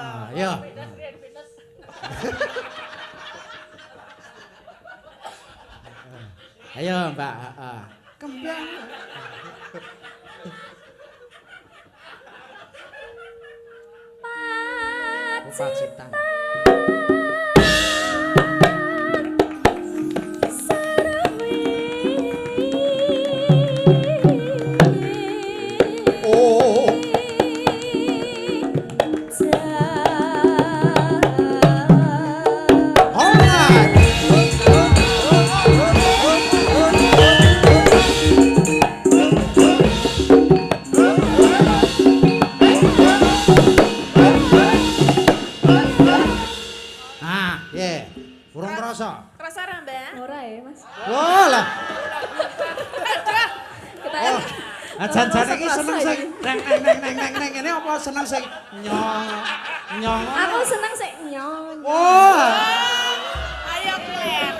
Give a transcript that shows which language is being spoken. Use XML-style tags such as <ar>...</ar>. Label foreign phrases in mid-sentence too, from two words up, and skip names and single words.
<jv>Ayo. Ayo, Mbak. Kembang. Oh, pacitan. Oh.</jv> <en>Alright. Ah, yeah.</en> <jv>Urung krasa. Kerasa ora, Mbak? Ora ya, Mas. Oh lah. Kita Oh. Ajan-jane iki seneng sing neng ngene apa seneng sing nyong. Aku seneng sik nyong. Wah. Ayo kleru.</jv>